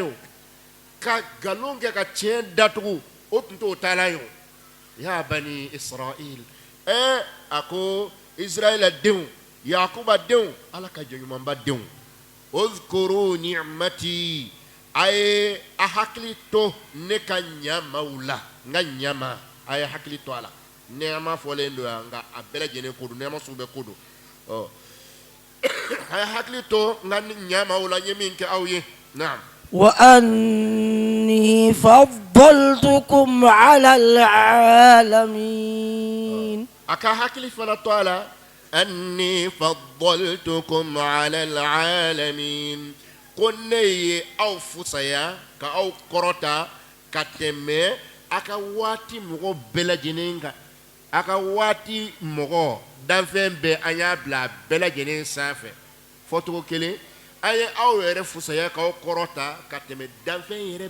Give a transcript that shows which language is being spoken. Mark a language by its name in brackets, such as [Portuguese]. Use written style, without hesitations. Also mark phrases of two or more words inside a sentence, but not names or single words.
[Bambara] o ka nkalon kɛ ka tiɲɛ datugu o tun t'o taala ye o ya bani israel a ko israel denw yakuba denw ala ka jɔnɲumanba denw [Arabic] اذكروا نعمتي [Bambara] a ye a hakili to ne ka ɲamaw la n ka ɲama a ye hakili to a la nɛɛma fɔlen don yan nka a bɛɛ lajɛlen ko don nɛɛma sugu bɛɛ ko don a ye hakili to n ka ɲamaw la n ye min kɛ aw ye naam [Arabic] وأني فضلتكم على العالمين [Bambara] a ka hakili fana to a la [Arabic] أني فضلتكم على العالمين [Bambara] ko ne ye aw fusaya ka aw kɔrɔta ka tɛmɛ a ka waati mɔgɔ bɛɛ lajɛlen kan a ka waati mɔgɔ danfɛn bɛɛ an y'a bila a bɛɛ lajɛlen sanfɛ fɔcogo kelen an ye aw yɛrɛ fusaya k'aw kɔrɔta ka tɛmɛ danfɛn yɛrɛ